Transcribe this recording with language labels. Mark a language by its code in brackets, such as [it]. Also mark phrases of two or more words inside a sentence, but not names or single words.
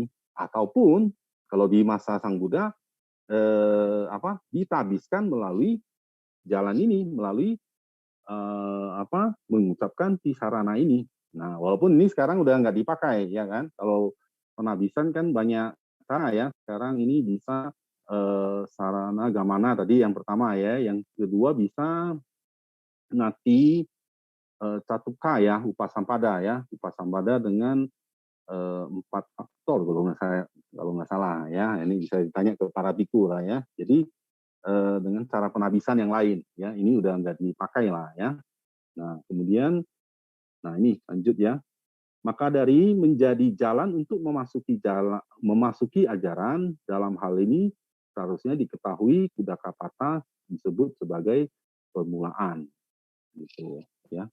[id] Ataupun kalau di masa Sang Buddha ditabiskan melalui jalan ini, melalui mengucapkan Tisarana ini. Nah, walaupun ini sekarang udah nggak dipakai ya kan. Kalau penabisan kan banyak cara ya. Sekarang ini bisa [pi] sarana gamana [id] tadi yang pertama ya, yang kedua bisa [pi] nati catuka [id] ya, upasampada ya, upasampada dengan 4 faktor kalau nggak salah ya. Ini bisa ditanya ke para biku lah ya. Jadi dengan cara penabisan yang lain ya, ini udah nggak dipakai lah ya. Nah, kemudian nah ini lanjut ya. Maka dari menjadi jalan untuk memasuki ajaran dalam hal ini seharusnya diketahui Kudakapatha disebut sebagai permulaan gitu ya.